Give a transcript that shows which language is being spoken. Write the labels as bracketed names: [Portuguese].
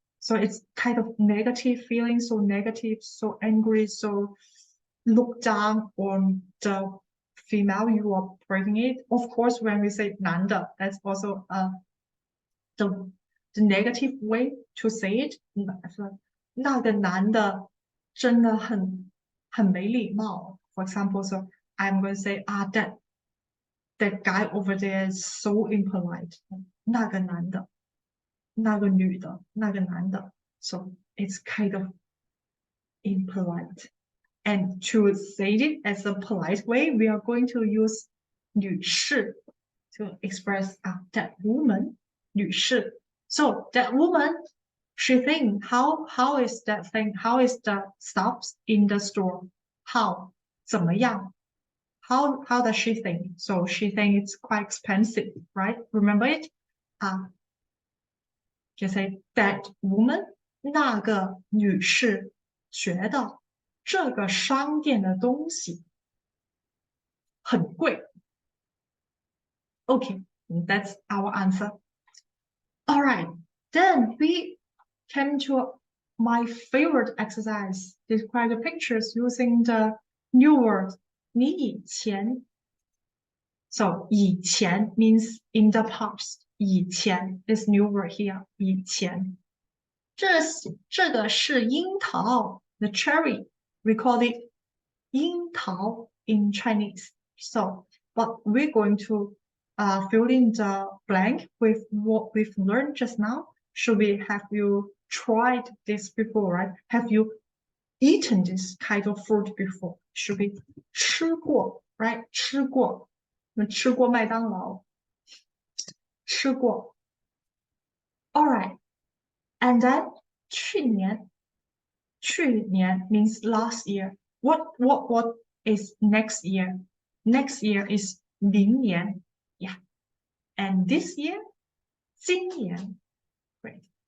[English] So it's kind of negative feeling, so negative, so angry, so look down on the female you are breaking it. Of course, when we say 男的, that's also the negative way to say it. [Chinese] 那个男的真的很没礼貌. [English] For example, so I'm going to say that guy over there is so impolite. [Chinese] 那个男的, 那个女的, 那个男的. [English] So it's kind of impolite. And to say it as a polite way, we are going to use 女士 to express that woman, 女士. So that woman, she think, how is that thing? How is the stuff in the store? How? [Chinese] 怎么样? [English] How does she think? So she think it's quite expensive, right? Remember it? Just say that woman, [Chinese] 那个女士觉得这个商店的东西很贵. [English] Okay, that's our answer. All right, then we came to my favorite exercise. Describe the pictures using the new word. [Chinese] 你以前. [English] So 以前 means in the past. 以前 this new word here. [Chinese] 以前. 这个是樱桃 [English] the cherry. We call it 樱桃 in Chinese. So, but we're going to fill in the blank with what we've learned just now. Should we have you tried this before, right? Have you eaten this kind of fruit before? Should be 吃过 right? [Chinese] 吃过，我们吃过麦当劳，吃过。 [English] All right, and then 去年means last year. What is next year? Next year is 明年 yeah. And this year 今年 great.